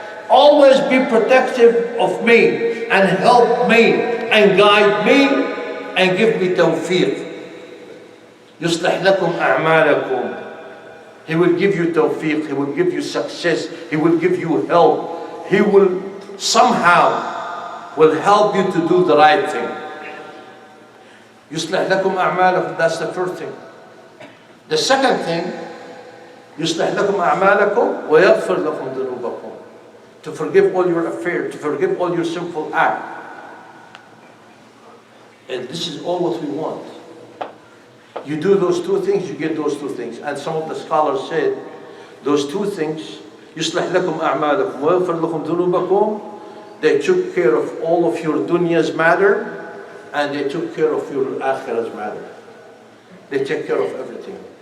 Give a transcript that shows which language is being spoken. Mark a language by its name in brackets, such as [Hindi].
[English] Always be protective of me and help me and guide me and give me tawfiq. [Arabic] يصلح لكم أعمالكم. [English] He will give you tawfiq. He will give you success. He will give you help. He will somehow will help you to do the right thing. [Arabic] يصلح لكم أعمالكم. [English] That's the first thing. The second thing, [Arabic] يصلح لكم أعمالكم ويغفر لكم ذنوبكم. [English] To forgive all your affairs, to forgive all your sinful acts. And this is all what we want. You do those two things, you get those two things. And some of the scholars said, those two things, [Arabic] يصلح لكم أعمالكم ويغفر لكم ذنوبكم, [English] they took care of all of your dunya's matter, and they took care of your akhirah's matter. They take care of everything.